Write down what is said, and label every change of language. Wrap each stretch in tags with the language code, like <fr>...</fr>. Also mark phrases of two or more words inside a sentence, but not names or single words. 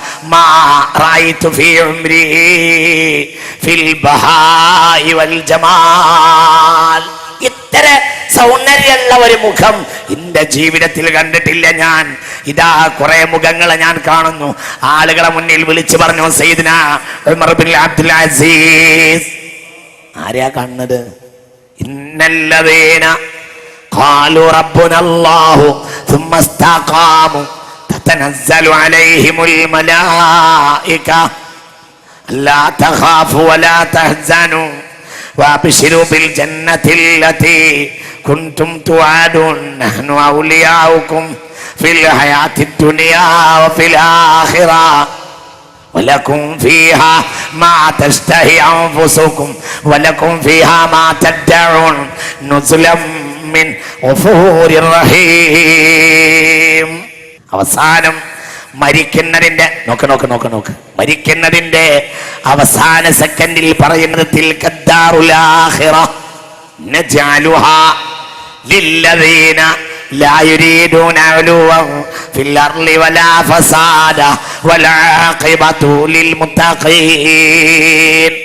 <ml>ഇത്ര സൗന്ദര്യമുള്ള ഒരു മുഖം എന്റെ ജീവിതത്തിൽ കണ്ടിട്ടില്ല ഞാൻ. ഇതാ കുറെ മുഖങ്ങളെ ഞാൻ കാണുന്നു. ആളുകളെ മുന്നിൽ വിളിച്ചു പറഞ്ഞു സയ്യിദുനാ ഉമർ ബിൻ അബ്ദുൽ അസീസ്. ആരെയാ കാണുന്നത്?</ml> <ar>إن الذين قالوا ربنا الله ثم استقاموا تتنزل عليهم الملائكة لا تخافوا ولا تحزنوا وابشروا بالجنة التي كنتم توعدون نحن أولياؤكم في الحياة الدنيا وفي الآخرة ولكم فيها ما تشتهي أنفسكم ولكم فيها ما تدعون نزلا من غفور رحيم.</ar> <ml>അവസാനം മരിക്കുന്നതിന്റെ മരിക്കുന്നതിന്റെ അവസാന സെക്കൻഡിൽ പറയുന്നത്</ml> <ar>تلك الدار الآخرة نجعلها للذين لا يريدون علوا في الأرض ولا فسادا والعاقبة للمتقين.</ar>